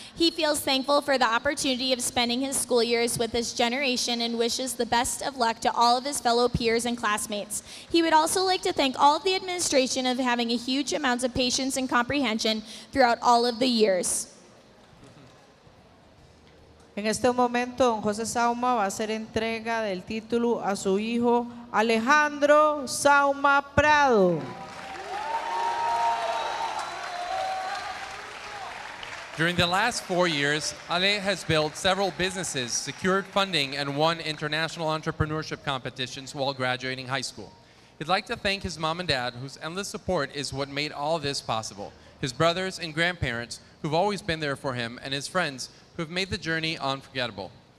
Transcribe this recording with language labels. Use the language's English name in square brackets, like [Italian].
[English] He feels thankful for the opportunity of spending his school years with this generation and wishes the best of luck to all of his fellow peers and classmates. He would also like to thank all of the administration of having a huge amount of patience and comprehension throughout all of the years. [Spanish] En este momento, don José Sauma va a hacer entrega del título a su hijo Alejandro Sauma Prado. [English] During the last 4 years, Ale has built several businesses, secured funding, and won international entrepreneurship competitions while graduating high school. He'd like to thank his mom and dad, whose endless support is what made all this possible, his brothers and grandparents, who've always been there for him, and his friends, who have made the journey unforgettable.